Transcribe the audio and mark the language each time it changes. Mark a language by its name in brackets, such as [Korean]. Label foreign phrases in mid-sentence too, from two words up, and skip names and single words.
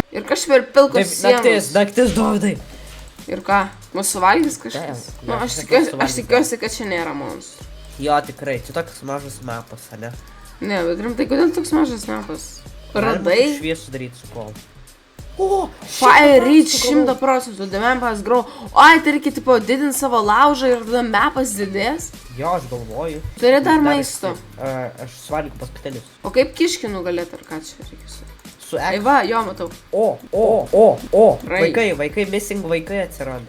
[Lithuanian] Ir kažkaip ir pilkos sienos. Naktis, Dovydai. Ir ką? Mūsų suvalgys kažkas? Nu, aš tikiuosi, kad čia nėra monstrų. Jo, tikrai. Čia toks mažas mapas, ne? Ne, bet rimtai, kodėl toks mažas mapas? Radai? Šviesų daryti su kol. O! [English] Fire reach 100%, the map has grown. [Lithuanian] Ai, tai reikia, tipo, didinti savo laužą ir tada mapas didės? Jo, aš galvoju. Turi dar maisto. Aš suvalgiau paskutinius. O kaip kiškį nugalėt, ar ką čia reikia su? Su Ai va, jo, matau. O! Vaikai, missing vaikai atsiranda.